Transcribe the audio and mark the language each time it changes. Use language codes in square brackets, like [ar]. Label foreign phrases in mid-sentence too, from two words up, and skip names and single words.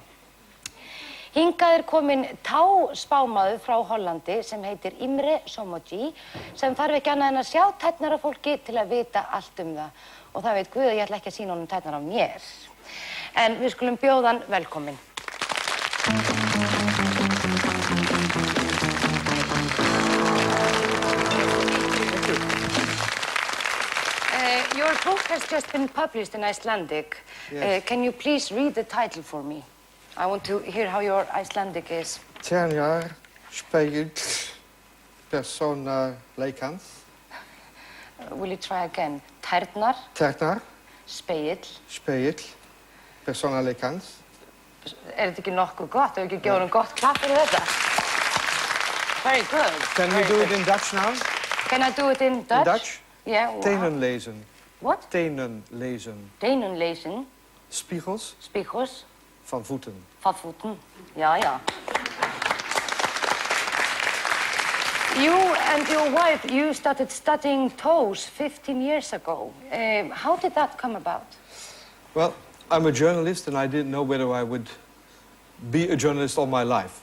[is] Hingað er komin táspámaður frá Hollandi sem heitir Imre Somoji sem þarf ekki annað en að sjá tærnar á fólki til að vita allt það. Og það veit Guð að ég ætla ekki að sýna honum tærnar á mér. En við skulum bjóða hann velkomin. [en] Your book has just been published in Icelandic. Yes. Can you please read the title for me? I want to hear how your Icelandic is. [is] Tærnar, spegel, persóna leikans. [en] Will you try again? [is] Tærnar, Tærnar, spegill. spegel, persóna leikans. Þetta ekki nokkuð gott? Hefur ekki gefið honum gott klapp fyrir þetta? [en] Very good. Can we do it in Dutch now? Can I do it in Dutch? In Dutch? Yeah. Wow. [nl] Tenenlezen. [en] What? [nl] Tenenlezen. Tenenlezen. Spiegels Spiegels. van voeten. Van voeten. Ja, ja. [en] You and your wife, you started studying toes 15 years ago. How did that come about? Well, I'm a journalist and I didn't know whether I would be a journalist all my life.